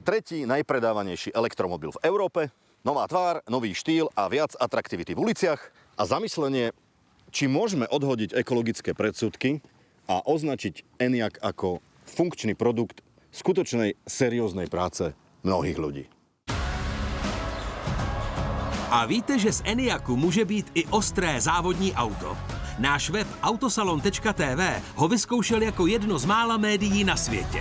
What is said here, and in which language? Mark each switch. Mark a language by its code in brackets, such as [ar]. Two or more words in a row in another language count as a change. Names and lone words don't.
[sk] Tretí najpredávanejší elektromobil v Európe. Nová tvár, nový štýl a viac atraktivity v uliciach. A zamyslenie, či môžeme odhodiť ekologické predsudky a označiť Enyaq ako funkčný produkt skutočnej serióznej práce mnohých ľudí. [cs] A víte, že z Enyaqu může být i ostré závodní auto? Náš web autosalon.tv ho vyzkoušel jako jedno z mála médií na světě.